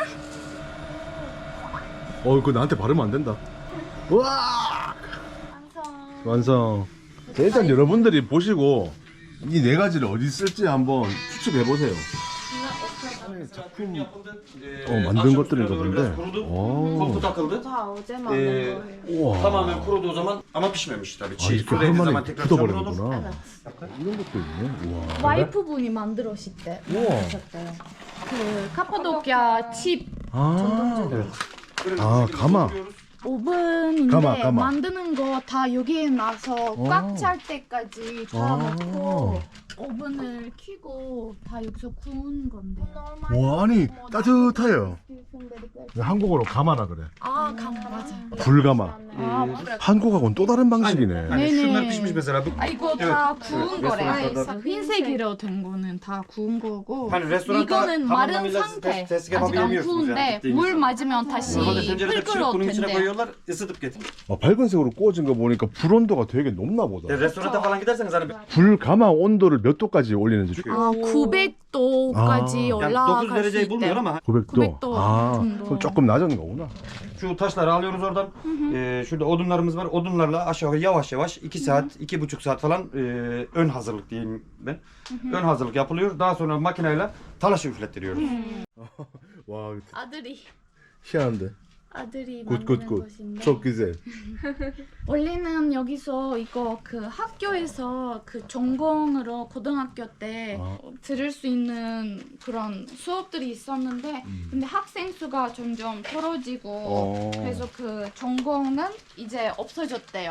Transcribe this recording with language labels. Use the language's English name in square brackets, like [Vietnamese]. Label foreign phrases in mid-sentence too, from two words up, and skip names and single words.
[Korean] 그거 나한테 바르면 안 된다. 우와! 완성. 자, 일단 여러분들이 보시고 이 네 가지를 어디 쓸지 한번 추측해 보세요. 작품 만든 것들인가 본데. [Turkish] Koku takıldı. [Korean] 다 어제 만든 거예요. 우와. [Turkish] Tamamen kurudu o zaman ama pişmemiş tabii. [Korean] 아, [Turkish] Çiğ [Korean] 이렇게 [Turkish] suyla [Korean] 한 [Turkish] zaman [Korean] 마리 [Turkish] tekrar çamur olur. [Korean] 굳어버리는구나. 이런 것도 있네. 우와. 와이프분이 만들었을 때 우와. 만드셨대요. 그 카파도키아 칩 아, 가마. 오븐인데 가마. 만드는 거 다 여기에 놔서 꽉 찰 때까지 다 넣고 오븐을 켜고 다 여기서 구운 건데요. 와, 아니 따뜻해요. 한국어로 가마라 그래. 아, 맞아. 불가마. 한국하고는 또 다른 방식이네. [Turkish] Hani [Korean] 네네. [Turkish] şunlar pişmiş mesela. Bu, [Korean] 아, 이거 다 구운 네, 거래. 레스토랑에서. 흰색으로 된 거는 다 구운 거고. [Turkish] Hani restoranda [Korean] 이거는 마른 [Turkish] tamamıyla [Korean] 상태. [Turkish] ses kebabı [Korean] 아직 안 [Turkish] yemiyorsunuz [Korean] 구운데 [Turkish] yani gittiğinizde. [Korean] 물 맞으면 다시 [Turkish] Normalde tencerede pişirip [Korean] 끓어 [Turkish] bunun içine [Korean] 된대요. [Turkish] koyuyorlar, ısıtıp getiriyor. [Korean] 밝은색으로 구워진 거 보니까 불 온도가 되게 높나 보다. [Turkish] Restoranta falan giderseniz hani [Korean] 불가마 온도를 몇 도까지 올리는지. 아, 900도까지 아. [Turkish] yani 9 [Korean] 올라갈 수 [Turkish] dereceyi bulmuyor [Korean] 있대요. [Turkish] ama [Korean] 900도. 900도 아, 정도. 그럼 조금 낮은 거구나. [Turkish] şu taşları alıyoruz oradan. Şurada odunlarımız var. Odunlarla aşağı yavaş yavaş 2 saat, 2,5 saat falan ön hazırlık diyeyim ben. Ön hazırlık yapılıyor. Daha sonra makineyle talaşı üflettiriyoruz. [Korean] 와, 아들이 희한한데. 만드는 것인데. [Turkish] çok güzel. [Korean] 원래는 여기서 이거 그 학교에서 그 전공으로 고등학교 때 들을 수 있는 그런 수업들이 있었는데 근데 학생 수가 점점 떨어지고 그래서 그 전공은 이제 없어졌대요.